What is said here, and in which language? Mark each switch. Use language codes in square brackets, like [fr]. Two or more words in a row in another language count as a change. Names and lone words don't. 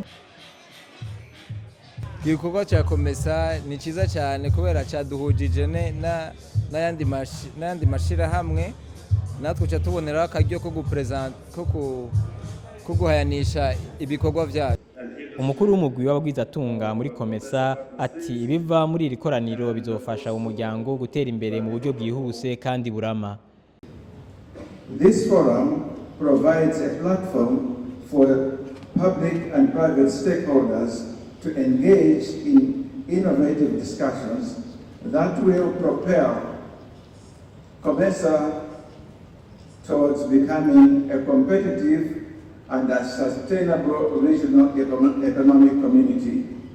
[rn] Igikorwa cya Comesa ni ciza cyane kubera caduhujije n'ayandi mashirahamwe, natwe ca tubonera akaryo ko gupresent ko guhayanisha ibikorwa vyacu. Umukuru w'umugwi w'abagwiza Tunga muri Comesa ati ibiva muri iri koraniro bizofasha umuryango gutera imbere mu buryo bwihuse kandi burama. [en] This forum provides a platform for public and private stakeholders to engage in innovative discussions that will propel Comesa towards becoming a competitive and a sustainable regional economic community.